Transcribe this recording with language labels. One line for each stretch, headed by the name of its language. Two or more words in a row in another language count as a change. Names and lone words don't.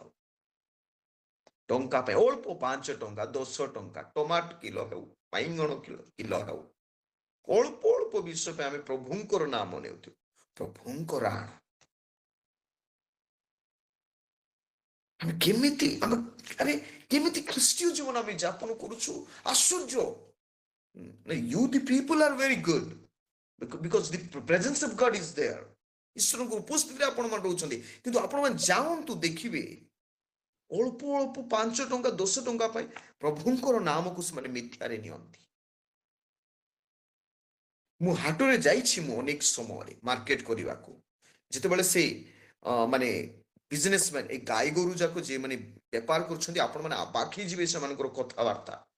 Odia: ଟଙ୍କା ପାଇଁ ଅଳ୍ପ 5 ଟଙ୍କା 10 ଟଙ୍କା ଟମାଟୋ କିଲୋ ହେଉ, ବାଇଗଣ କିଲୋ ହେଉ, ଅଳ୍ପ ଅଳ୍ପ ବିଷୟ ପାଇଁ ଆମେ ପ୍ରଭୁଙ୍କର ନାମ ନେଉଛୁ। ପ୍ରଭୁଙ୍କର ଆଣ ଆମେ କେମିତି ଖ୍ରୀଷ୍ଟୀୟ ଜୀବନ ଆମେ ଯାପନ କରୁଛୁ, ଆଶ୍ଚର୍ଯ୍ୟ।
English: You the people are very good because the presence of God is there.
Odia: ଈଶ୍ୱରଙ୍କ ଉପସ୍ଥିତିରେ ଆପଣମାନେ ରହୁଛନ୍ତି, କିନ୍ତୁ ଆପଣମାନେ ଯାଆନ୍ତୁ ଦେଖିବେ ଅଳ୍ପ ଅଳ୍ପ 5 ଟଙ୍କା 10 ଟଙ୍କା ପାଇଁ ପ୍ରଭୁଙ୍କର ନାମକୁ ସେମାନେ ମିଥ୍ୟାରେ ନିଅନ୍ତି। ମୁଁ ହାଟରେ ଯାଇଛି, ମୁଁ ଅନେକ ସମୟରେ ମାର୍କେଟ କରିବାକୁ, ଯେତେବେଳେ ସେ ମାନେ ବିଜନେସମ୍ୟାନ ଏ ଗାଈ ଗୋରୁ ଯାକ ଯିଏ ମାନେ ବେପାର କରୁଛନ୍ତି, ଆପଣମାନେ ଅବାକ୍ ହେଇଯିବେ ସେମାନଙ୍କର କଥାବାର୍ତ୍ତା।